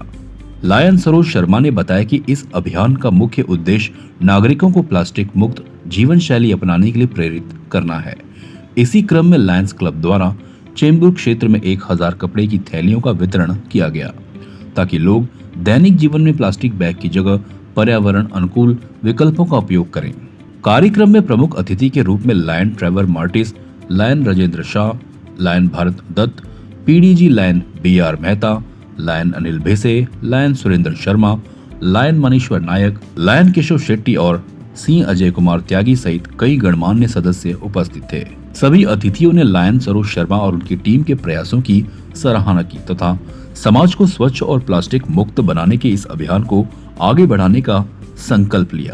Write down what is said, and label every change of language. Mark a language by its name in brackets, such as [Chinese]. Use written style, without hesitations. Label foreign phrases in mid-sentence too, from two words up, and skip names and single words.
[Hindi] लायन सरोज शर्मा ने बताया कि इस अभियान का मुख्य उद्देश्य नागरिकों को प्लास्टिक मुक्त जीवन शैली अपनाने के लिए प्रेरित करना है। इसी क्रम में लायंस क्लब द्वारा चेंबूर क्षेत्र में 1000 कपड़े की थैलियों का वितरण किया गया ताकि लोग दैनिक जीवन में [English] plastic bag [Hindi] की जगह पर्यावरण अनुकूल विकल्पों का उपयोग करें। कार्यक्रम में प्रमुख अतिथि के रूप में लायन ट्रेवर मार्टिस, लायन राजेंद्र शाह, लायन भारत दत्त, पीडीजी लायन बीआर मेहता, लायन अनिल भेसे, लायन सुरेंद्र शर्मा, लायन मनीश्वर नायक, लायन केशव शेट्टी और सिंह अजय कुमार त्यागी सहित कई गणमान्य सदस्य उपस्थित थे। सभी अतिथियों ने लायन सरोज शर्मा और उनकी टीम के प्रयासों की सराहना की तथा समाज को स्वच्छ और प्लास्टिक मुक्त बनाने के इस अभियान को आगे बढ़ाने का संकल्प लिया।